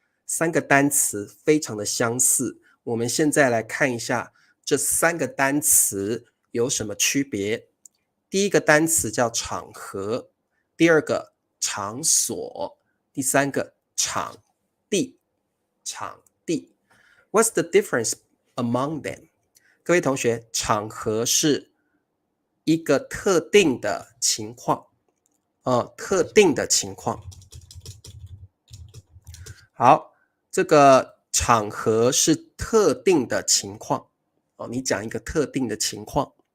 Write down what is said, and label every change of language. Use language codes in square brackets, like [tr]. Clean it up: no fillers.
[zh] 3个单词非常的相似。我们现在来看一下这3个单词有什么区别。第一个单词叫场合，第二个场所，第三个场地。场地。 [en] What's the difference among them？ [zh] 各位同学，场合是一个特定的情况，特定的情况。好，这个场合是特定的情况，你讲一个特定的情况。